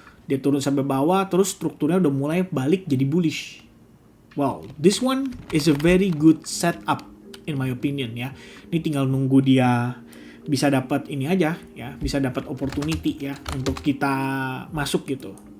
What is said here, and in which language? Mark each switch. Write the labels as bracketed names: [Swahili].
[Indonesian] Dia turun sampai bawah, terus strukturnya udah mulai balik jadi bullish. [English] Wow, this one is a very good setup in my opinion ya. [Indonesian] Ini tinggal nunggu dia bisa dapat ini aja ya, bisa dapat opportunity ya untuk kita masuk gitu.